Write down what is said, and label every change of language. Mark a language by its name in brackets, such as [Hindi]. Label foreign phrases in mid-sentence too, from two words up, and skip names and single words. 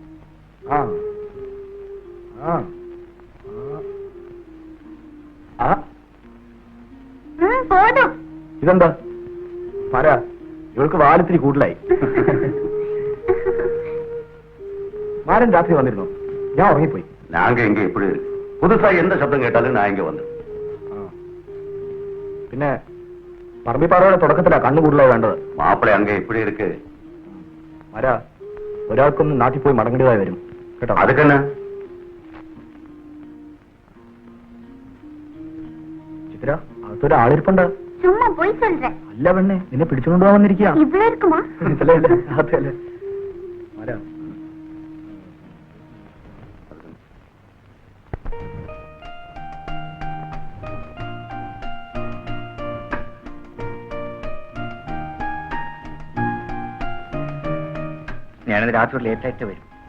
[Malayalam] ഇതെന്താ ആരാ? ഇവൾക്ക് വാലത്തിരി കൂടുതലായി. മാരൻ രാത്രി വന്നിരുന്നു, ഞാൻ ഉറങ്ങിപ്പോയി. [Tamil] நாங்க எங்க இப்படி புதுசா எந்த சப்தம் கேட்டாலும் நான் இங்க வந்து. [Malayalam] പിന്നെ പറമ്പിപ്പാറയുടെ തുടക്കത്തിലാ കണ്ണു കൂടുതലായി വേണ്ടത്. [Tamil] மாப்பிள்ளை அங்க இப்படி இருக்கு. [Malayalam] ആരാ? ഒരാൾക്കൊന്ന് നാട്ടിൽ പോയി മടങ്ങേണ്ടതായി വരും കേട്ടോ. [Tamil] அதுக்கு என்ன? [Malayalam] ചിത്ര, അകത്തൊരു ആളിരിപ്പുണ്ട്. [Tamil] சும்மா போயி சொல்றேன். [Malayalam] അല്ല പെണ്ണെ, നിന്നെ പിടിച്ചുകൊണ്ടു പോകാൻ വന്നിരിക്കുക. ഇവിടെ இருக்குமா? അതല്ലേ. ആരാ? ഞാനത് രാത്രി ലേറ്റായിട്ട് വരും.